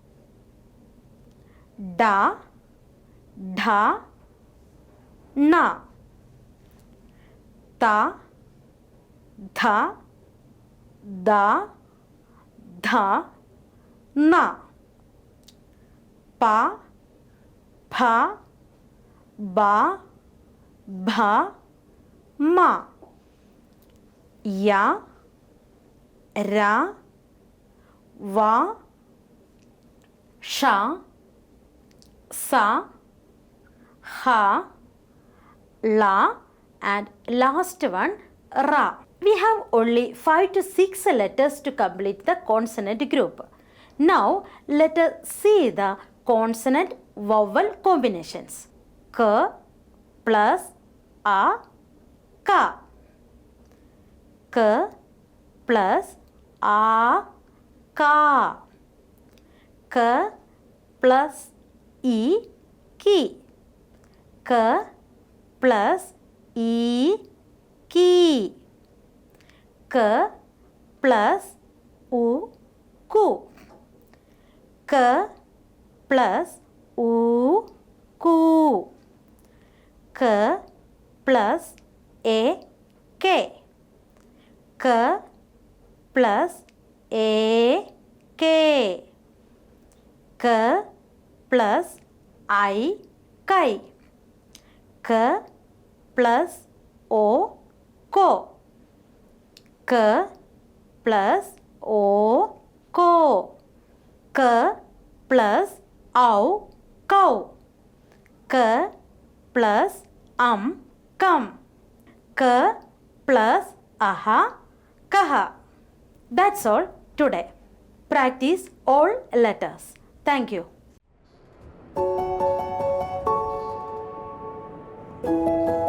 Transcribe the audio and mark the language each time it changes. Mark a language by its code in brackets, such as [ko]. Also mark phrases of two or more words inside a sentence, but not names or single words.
[hi] Da, Dha, Na, Ta, Dha, Da, Dha, Na, Pa, Pha, ba, bha, ma. Ya, ra, va, sha, sa, ha, la, [en] and last one ra. We have only 5 to 6 letters to complete the consonant group. Now let us see the consonant vowel combinations. K plus a, ka. K plus a, ka. K plus e, ki. K plus e, ki. K plus u, ku. K plus u, ku. K plus a, k. K plus a, k. K plus I, kai. K plus o, ko. K plus o, ko. K plus au, cow. K plus come. K plus aha, kaha. That's all today. Practice all letters. Thank you.